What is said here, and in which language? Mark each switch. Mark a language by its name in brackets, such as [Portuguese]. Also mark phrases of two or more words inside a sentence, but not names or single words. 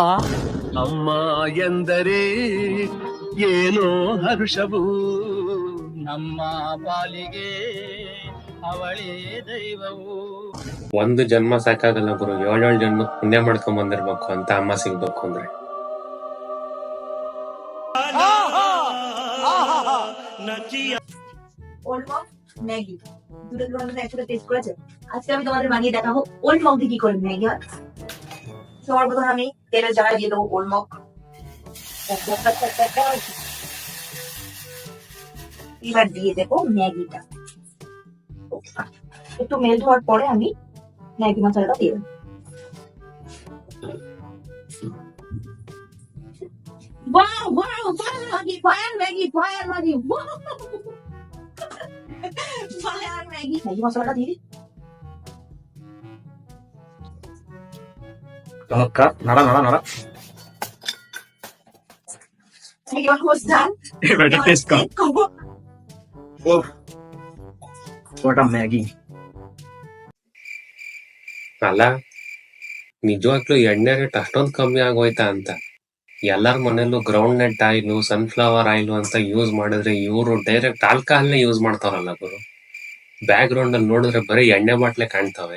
[Kannada] ಅಮ್ಮ ಎಂದರೆ ಏನೋ ಹರ್ಷವು. ನಮ್ಮ ಪಾಲಿಗೆ ಅವಳೇ ದೈವವು. ಒಂದು ಜನ್ಮ ಸಾಕಾಗಲ್ಲ ಗುರು, 7 ಜನ್ಮ ಪುಣ್ಯ ಮಾಡ್ಕೊಂಡ್ ಬಂದಿರ್ಬೇಕು ಅಂತ ಅಮ್ಮ ಸಿಗ್ಬೇಕು ಅಂದ್ರೆ. [Bangla] ম্যাগি দুটো তোমাদের একসাথে টেস্ট করেছে। আজকে আমি তোমাদের বানিয়ে দেখাবো ওল্ড মগ দিয়ে কি করে ম্যাগি হয়। সবার প্রথমে আমি তেলের জায়গায় দিয়ে দেবো ওল্ড মগ। এবার দিয়ে দেবো ম্যাগিটা। একটু মেল্ট হওয়ার পরে আমি ম্যাগি মশলাটা দিয়ে দেবো। [English] Wow, wow, fire Maggi, fire Maggi, fire Maggi. Wow. Fire Maggi. [Bangla] ম্যাগি মশলাটা দিয়ে দিই। চমৎকার, নাড়া নাড়া নাড়া। ম্যাগি মশলা এবার এটা টেস্ট কর। ওহ, ওটা ম্যাগি। [Kannada] ಅಲ್ಲ, ನಿಜವಾಗ್ಲೂ ಎಣ್ಣೆ ರೇಟ್ ಅಷ್ಟೊಂದ್ ಕಮ್ಮಿ ಆಗೋಯ್ತಾ ಅಂತ. ಎಲ್ಲಾರ ಮನೇಲೂ [English] groundnut oil, sunflower oil [Kannada] ಅಂತ ಯೂಸ್ ಮಾಡಿದ್ರೆ ಇವರು [English] direct alcoholನೇ [Kannada] ಯೂಸ್ ಮಾಡ್ತಾರಲ್ಲ ಗುರು. ಬ್ಯಾಕ್ ಗ್ರೌಂಡ್ ಅಲ್ಲಿ ನೋಡಿದ್ರೆ ಬರೀ ಎಣ್ಣೆ ಬಾಟ್ಲೆ ಕಾಣ್ತವೆ.